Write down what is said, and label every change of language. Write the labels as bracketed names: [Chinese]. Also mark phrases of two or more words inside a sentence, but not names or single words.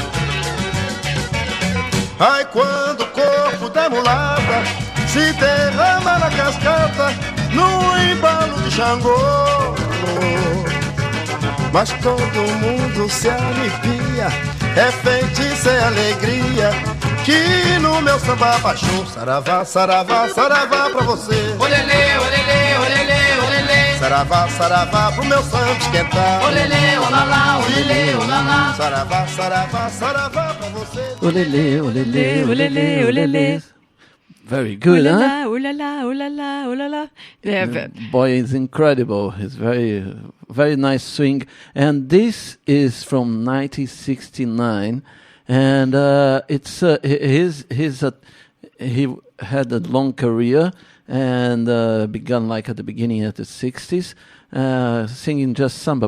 [Portuguese] Ai, quando o corpo da mulata se derrama na cascata, no embalo de Xangô, mas todo mundo se arrepia, é feitiço, é alegria, que no meu samba baixou. Saravá, saravá, saravá pra você. Olelê, olelê, olelê, olelê. Saravá, saravá pro meu samba esquentar. Olelê, olalá, olelê, olalá. Saravá, saravá, saravá pra você. Olelê, olelê, olelê, olelê. [English] Very good, huh? Ooh la la, ooh la la, ooh la la. Yeah, The boy is incredible. He's very nice swing. And this is from 1969, and he had a long career and began like at the beginning of the 60s, singing just samba.